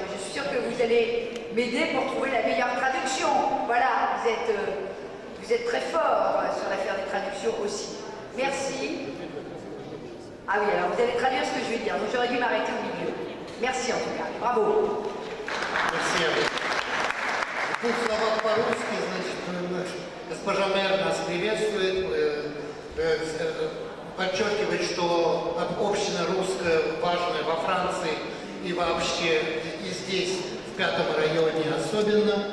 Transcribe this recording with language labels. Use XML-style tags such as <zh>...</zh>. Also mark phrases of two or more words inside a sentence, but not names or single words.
<fr>Je suis sûre que vous allez m'aider pour trouver la meilleure traduction. Voilà, vous êtes très fort sur l'affaire des traductions aussi. Merci. Ah oui, alors vous allez traduire ce que je vais dire, donc j'aurais dû m'arrêter au milieu. Merci en tout cas, bravo. Merci à vous.</fr> <ru>Двух словах по-русски, значит, госпожа мэр нас приветствует, подчеркивает, что община русская важная во Франции и вообще и здесь, в Пятом районе особенно.</ru>